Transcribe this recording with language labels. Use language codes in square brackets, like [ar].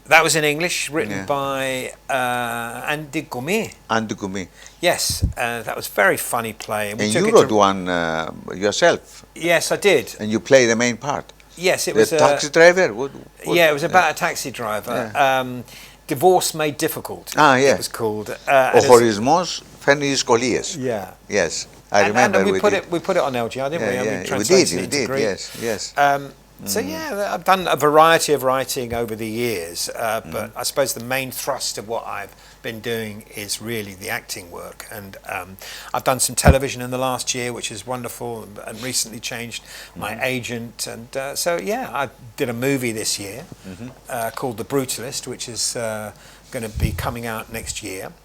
[en] That was in English, written by Andy Gourmet. Andy Gourmet. Yes, that was a very funny play. And you wrote one yourself. Yes, I did. And you play the main part. Yes, it was the taxi driver? What yeah, it was about a taxi driver. Yeah. Divorce Made Difficult. It was called. [el] Ο χωρισμός φέρνει δυσκολίες. [en] Yeah. Yes, I remember. And we put it on LGR, didn't we? Yeah, we did. Yes. So yeah, I've done a variety of writing over the years, but I suppose the main thrust of what I've been doing is really the acting work, and I've done some television in the last year, which is wonderful, and recently changed my agent, and so yeah, I did a movie this year called The Brutalist, which is going to be coming out next year.